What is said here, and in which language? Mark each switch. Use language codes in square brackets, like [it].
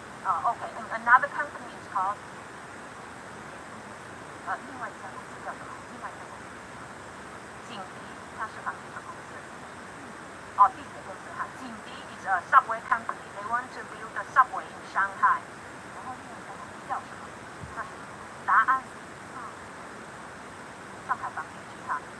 [en] Okay, and another company is called [zh] 另外一家公司叫什么？另外一家公司，锦迪，它是房地产公司。地铁公司哈， [en] 锦迪 is a subway company. They want to build a subway in Shanghai. [zh] 然后另外一家公司叫什么？它是达安，上海房地区哈。